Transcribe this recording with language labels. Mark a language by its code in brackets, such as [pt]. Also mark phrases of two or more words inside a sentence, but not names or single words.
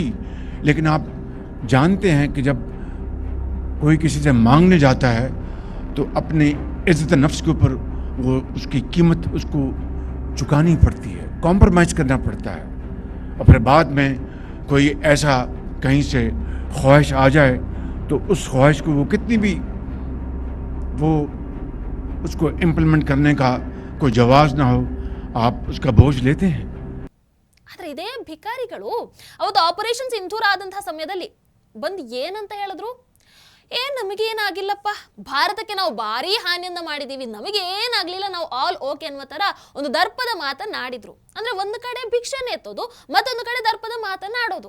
[hi] लेकिन आप जानते हैं कि जब कोई किसी से मांगने जाता है तो अपनी इज़्ज़त नफ्स के ऊपर वो उसकी कीमत उसको चुकानी पड़ती है, कॉम्प्रोमाइज़ करना पड़ता है. और फिर बाद में कोई ऐसा कहीं से ख्वाहिश आ जाए तो उस ख्वाहिश को वो कितनी भी वो उसको इम्प्लीमेंट करने का कोई जवाब ना हो, आप उसका बोझ लेते हैं. [kn] ಆದ್ರೆ ಇದೇ ಭಿಕಾರಿಗಳು ಅವತ್ತು ಆಪರೇಷನ್ ಸಿಂಧೂರ್ ಆದಂತಹ ಸಮಯದಲ್ಲಿ ಬಂದು ಏನಂತ ಹೇಳಿದ್ರು? ನಮಗೇನಾಗಿಲ್ಲಪ್ಪ, ಭಾರತಕ್ಕೆ ನಾವು ಭಾರಿ ಹಾನಿಯನ್ನ ಮಾಡಿದೀವಿ, ನಮಗೇನಾಗ್ಲಿಲ್ಲ, ನಾವು [en] all ok [kn] ಅನ್ನುವ ತರ ಒಂದು ದರ್ಪದ ಮಾತನ್ನಾಡಿದ್ರು. ಅಂದ್ರೆ ಒಂದು ಕಡೆ ಭಿಕ್ಷೆನೆ ಎತ್ತೋದು, ಮತ್ತೊಂದು ಕಡೆ ದರ್ಪದ ಮಾತನ್ನಾಡೋದು.